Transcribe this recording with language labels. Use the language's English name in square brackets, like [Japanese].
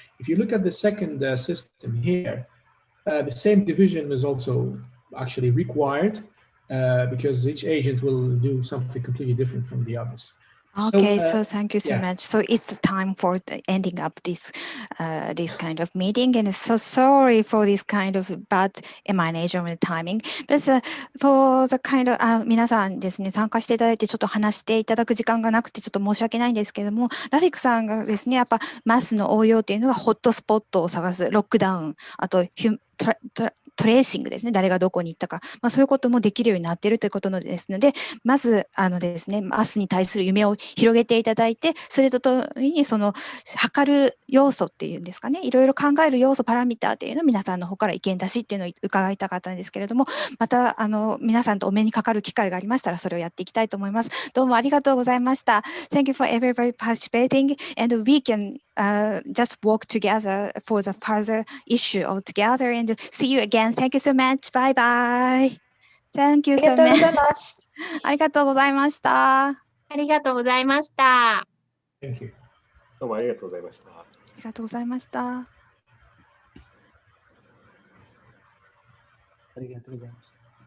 [English] If you look at the second system here, the same division is also actually required because each agent will do something completely different from the others. Okay, so thank you so much. So it's time for ending up this this kind of meeting, and so sorry for this kind of bad emanation of timing. But for the kind of [Japanese] 皆さんですね、参加していただいてちょっと話していただく時間がなくてちょっと申し訳ないんですけども、ラフィックさんがですね、やっぱマスの応用っていうのがホットスポットを探す、ロックダウン、あとトレーシングですね、誰がどこに行ったか、そういうこともできるようになっているということですので、まずですね、マスに対する夢を広げていただいて、それとともにその測る要素っていうんですかね、いろいろ考える要素、パラミターっていうのを皆さんの方から意見出しっていうのを伺いたかったんですけれども、また皆さんとお目にかかる機会がありましたら、それをやっていきたいと思います。どうもありがとうございました。 [English] Thank you for everybody participating, and we can just work together for the further issue all together, and see you again. Thank you so much. Bye bye. Thank you so much. [Japanese] ありがとうございました。ありがとうございました。 [English] Thank you. [Japanese] どうもありがとうございました。ありがとうございました。ありがとうございました。